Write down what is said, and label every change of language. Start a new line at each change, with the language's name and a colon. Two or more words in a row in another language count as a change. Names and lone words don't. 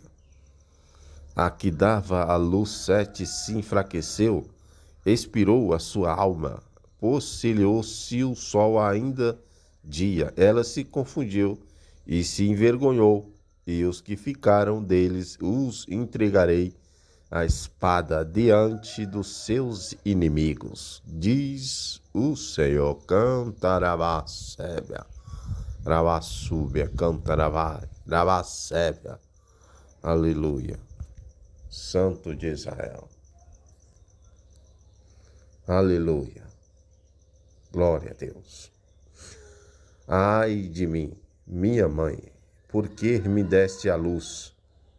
Portuguese: A que dava à luz 7 se enfraqueceu, expirou a sua alma, possilhou-se o sol ainda dia. Ela se confundiu e se envergonhou, e os que ficaram deles os entregarei a espada diante dos seus inimigos, diz o Senhor. Cantarabacébia, rabassúbia, cantarabá, rabacébia. Aleluia. Santo de Israel. Aleluia. Glória a Deus. Ai de mim, minha mãe, por que me deste a luz?